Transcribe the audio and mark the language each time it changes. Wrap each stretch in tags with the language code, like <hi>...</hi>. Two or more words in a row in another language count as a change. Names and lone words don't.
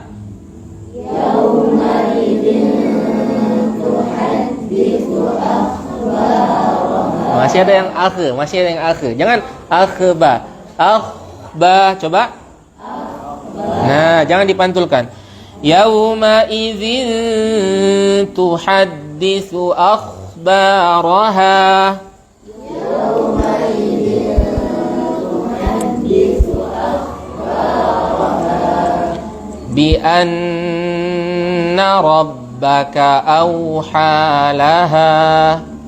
<ar>يومئذ تحدث أخبارها.</ar> <id>Masih ada yang akh. Jangan akhba. Akhba. Coba. Nah, jangan dipantulkan.</id> <ar>يومئذ تحدث أخبارها. يومئذ تحدث أخبارها. بأن ربك أوحى لها.</ar>